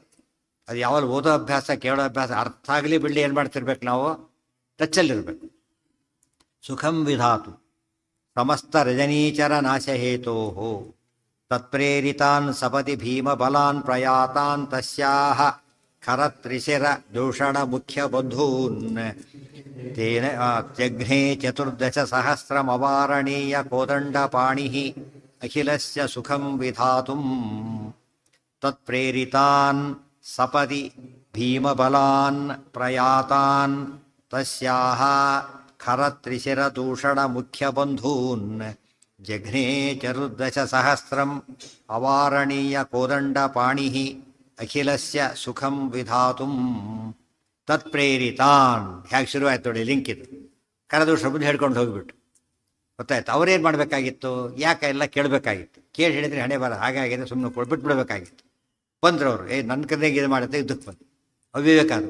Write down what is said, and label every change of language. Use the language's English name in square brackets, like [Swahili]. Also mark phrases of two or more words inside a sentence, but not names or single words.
[Kannada] ಅದು ಯಾವಾಗ ಓದೋ ಅಭ್ಯಾಸ, ಕೇಳೋ ಅಭ್ಯಾಸ ಅರ್ಥ ಆಗಲಿ ಬಿಡಲಿ ಏನು ಮಾಡ್ತಿರ್ಬೇಕು, ನಾವು ಟಚ್ಚಲ್ಲಿರ್ಬೇಕು. [Sanskrit] ಸುಖಂ ವಿಧಾತು ಸಮಸ್ತ ರಜನೀಚರ ನಾಶಹೇತೋ ತತ್ಪ್ರೇರಿತಾನ್ ಸಪತಿ ಭೀಮ ಬಲಾನ್ ಪ್ರಯಾತಾನ್ ತಸ್ಯಾಹ ಖರತ್ರಿಶಿರ ದೂಷಣ ಮುಖ್ಯ ಬಂಧೂನ್ ತೇನ ಜಘ್ನೇ ಚತುರ್ದಶ ಸಹಸ್ರಮವಾರಣೀಯ ಕೋದಂಡಪಾಣಿ ಅಖಿಲಸ್ಯ ಸುಖಂ ವಿಧಾತುಂ ತತ್ಪ್ರೇರಿತಾನ್ ಸಪದಿ ಭೀಮಬಲಾನ್ ಪ್ರಯಾತಾನ್ ತಸ್ಯಾಹ ಖರತ್ರಿಶಿರದೂಷಣ ಮುಖ್ಯ ಬಂಧೂನ್ ಜಘ್ನೇ ಚತುರ್ದಶ ಸಹಸ್ರಂ ಅವಾರಣೀಯ ಕೋದಂಡಪಾಣಿ ಅಖಿಲಸ್ಯ ಸುಖಂ ವಿಧಾತುಂ ತತ್ಪ್ರೇರಿತಾನ್. [Kannada] ಹೇಗೆ ಶುರುವಾಯ್ತು ನೋಡಿ, ಲಿಂಕ್ ಇದು. ಕರದೂಷ ಮುಂದೆ ಹೇಳ್ಕೊಂಡು ಹೋಗಿಬಿಟ್ಟು ಗೊತ್ತಾಯ್ತು. ಅವ್ರೇನು ಮಾಡಬೇಕಾಗಿತ್ತು, ಯಾಕೆ ಎಲ್ಲ ಕೇಳಬೇಕಾಗಿತ್ತು. ಕೇಳಿ ಹೇಳಿದ್ರೆ ಹಣೆ ಬರ ಹಾಗಾಗಿದೆ, ಸುಮ್ಮನೆ ಬಿಟ್ಬಿಡ್ಬೇಕಾಗಿತ್ತು. ಬಂದರು ಅವರು, ನನ್ನ ಕಡೆಗೆ ಇದು ಮಾಡುತ್ತೆ, ಇದಕ್ಕೆ ಬಂದು ಅವಿವೇಕ ಅದು.